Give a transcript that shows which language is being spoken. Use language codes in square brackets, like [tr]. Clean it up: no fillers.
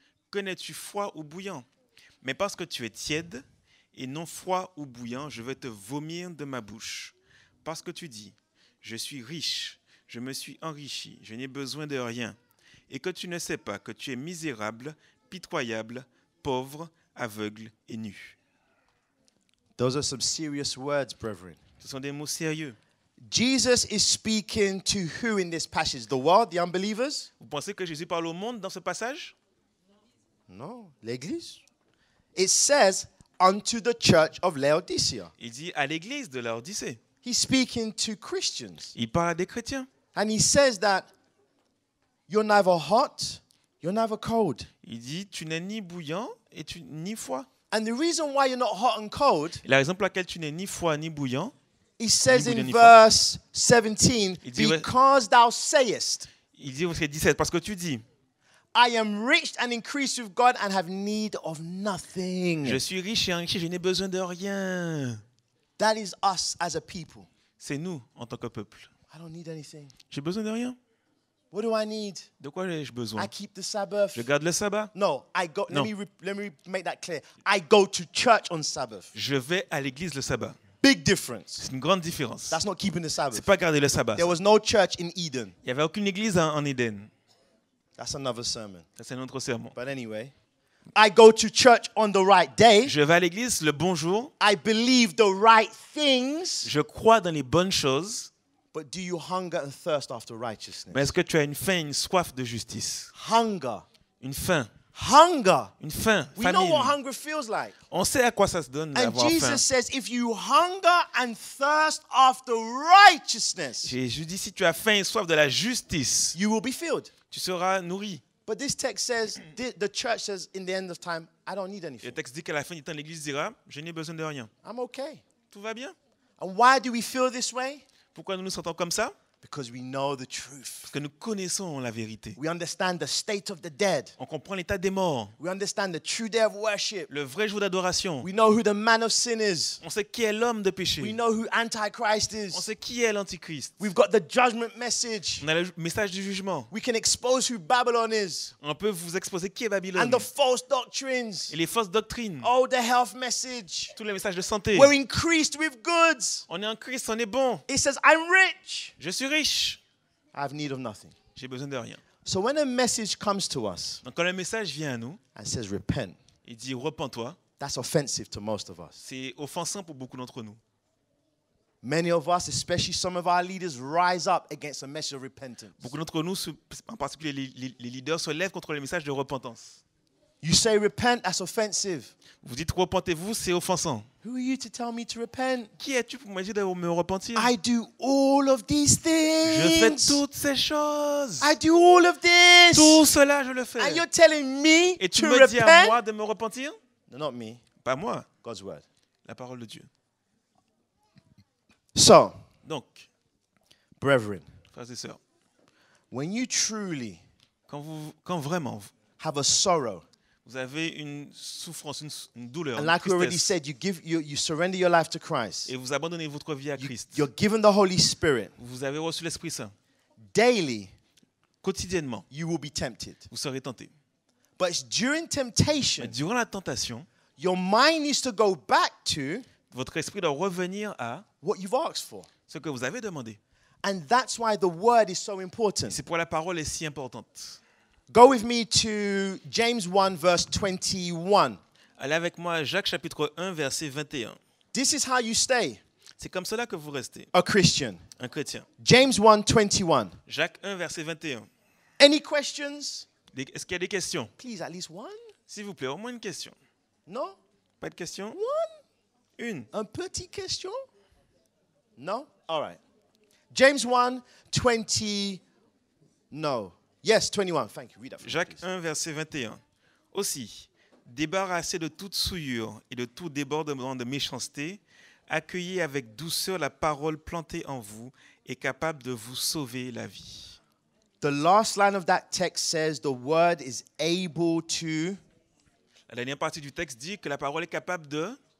[fr] Connais-tu froid ou bouillant? Mais parce que tu es tiède et non froid ou bouillant, je vais te vomir de ma bouche. Parce que tu dis: je suis riche, je me suis enrichi, je n'ai besoin de rien. Et que tu ne sais pas que tu es misérable, pitoyable, pauvre, aveugle et nu. [en] Those are some serious words, brethren. [fr] Ce sont des mots sérieux. [en] Jesus is speaking to who in this passage? The world, the unbelievers? [fr] Vous pensez que Jésus parle au monde dans ce passage? No, l'église. [en] It says, unto the church of Laodicea. [fr] Il dit à l'église de Laodicée. [en] He's speaking to Christians. [fr] Il parle à des chrétiens. [en] And he says that you're neither hot, you're neither cold. [fr] Il dit: tu n'es ni bouillant et ni froid. [en] And the reason why you're not hot and cold, [fr] Et la raison pour laquelle tu n'es ni froid ni bouillant, [en] he says [fr] Ni [en] in [fr] bouillant, ni [en] verse 17, [fr] Il dit, ouais. [en] because thou sayest, [fr] il dit au verset 17, parce que tu dis: [en] I am rich and increased with God and have need of nothing. [fr] je suis riche et enrichi, je n'ai besoin de rien. [en] That is us as a people. [fr] C'est nous en tant que peuple. [en] I don't need anything. [fr] J'ai besoin de rien. [en] What do I need? [fr] De quoi ai-je besoin? [en] I keep the Sabbath. [fr] Je garde le sabbat. [en] No, I go. No. Let me make that clear. I go to church on Sabbath. [fr] Je vais à l'église le sabbat. [en] Big difference. [fr] C'est une grande différence. [en] That's not keeping the Sabbath. [fr] C'est pas garder le sabbat. [en] There was no church in Eden. [fr] Il n'y avait aucune église en Éden. [en] That's another sermon. [fr] Ça, c'est un autre sermon. [en] But anyway, I go to church on the right day. [fr] Je vais à l'église le bon jour. [en] I believe the right things. [fr] Je crois dans les bonnes choses. [en] But do you hunger and thirst after righteousness? [fr] Mais est-ce que tu as une faim, une soif de justice? [en] Hunger. [fr] Une faim. [en] Hunger. [fr] Une faim. [en] We know what [fr] Famine. [en] hunger feels like. [fr] On sait à quoi ça se donne [en] And [fr] d'avoir faim. [en] Jesus says, if you hunger and thirst after righteousness, [fr] Jésus dit: si tu as faim et soif de la justice, [en] you will be filled. [fr] tu seras nourri. [en] But this text says, the church says, in the end of time, I don't need [fr] Et [en] anything. [fr] le texte dit qu'à la fin du temps, l'Église dira: je n'ai besoin de rien. [en] I'm okay. [fr] Tout va bien. [en] And why do we feel this way? [fr] Pourquoi nous nous sentons comme ça? [en] Because we know the truth. [fr] Parce que nous connaissons la vérité. [en] We understand the state of the dead. [fr] On comprend l'état des morts, [en] We understand the true day of worship. [fr] le vrai jour d'adoration. [en] We know who the man of sin is. [fr] On sait qui est l'homme de péché. [en] We know who Antichrist [fr] On [en] is. [fr] sait qui est l'Antichrist. [en] We've got the judgment message. [fr] On a le message du jugement. [en] We can expose who Babylon is [fr] On peut vous exposer qui est Babylone [en] and the false doctrines. [fr] et les fausses doctrines. [en] Oh, the health message. [fr] Tous les messages de santé. [en] We're increased with goods. [fr] On est en Christ, on est bon. [en] It says, I'm rich. [fr] Je suis riche. [en] I have need of nothing. [fr] J'ai besoin de rien. [en] So when a message comes to us [fr] Donc quand le message vient à nous, [en] and says repent, [fr] il dit repens-toi, [en] that's offensive to most of us. [fr] c'est offensant pour beaucoup d'entre nous. [en] Many of us, especially some of our leaders, rise up against a message of repentance. [fr] Beaucoup d'entre nous, en particulier les leaders, se lèvent contre le message de repentance. [en] You say repent, that's offensive. [fr] Vous dites repentez-vous, c'est offensant. [en] Who are you to tell me to repent? [fr] Qui es-tu pour me dire de me repentir? [en] I do all of these [fr] Je fais [en] things. [fr] toutes ces choses. [en] I do all of this. [fr] Tout cela, je le fais. [en] And you're telling me [fr] Et tu [en] to [fr] me dis à [en] repent? [fr] moi de me repentir? [en] No, not me. [fr] Pas moi, [en] God's word. [fr] la parole de Dieu. [en] So, [fr] Donc, [en] brethren, [fr] frères et sœurs, [en] when you truly [fr] quand vraiment [en] have a sorrow, [fr] vous avez une souffrance, une douleur, [en] and [fr] une [en] like we already [fr] tristesse, [en] said, you surrender your life to Christ, [fr] et vous abandonnez votre vie à Christ, [en] you're given the Holy Spirit, [fr] vous avez reçu l'Esprit Saint, [en] daily [fr] quotidiennement, [en] you will be tempted. [fr] vous serez tenté. [en] But it's during [fr] Mais [en] temptation, [fr] durant la tentation, [en] your mind needs to go back to [fr] votre esprit doit revenir à [en] what you've asked for. [fr] ce que vous avez demandé. [en] And that's why the word is so [fr] Et [en] important. [fr] c'est pourquoi la parole est si importante. [en] Go with me to James 1, verse 21. [fr] Allez avec moi à Jacques chapitre 1, verset 21. [en] This is how you stay [fr] C'est comme cela que vous restez, [en] a Christian. [fr] un chrétien. [en] James 1, 21. [fr] Jacques 1, verset 21. [en] Any questions? [fr] Est-ce qu'il y a des questions? [en] Please, at least one? [fr] S'il vous plaît, au moins une question. [en] No? [fr] Pas de questions? [en] One? [fr] Une. Un petit question? [en] No? All right. James 1, 20. No. Yes, 21. Thank you. Read that for me, [fr] Jacques [en] please. [fr] 1, verset 21. Aussi, débarrassez de toute souillure et de tout débordement de méchanceté, accueillez avec douceur la parole plantée en vous et capable de vous sauver la vie. [en] The last line of that text says the word is able to [fr] La dernière partie du texte dit que la parole est capable de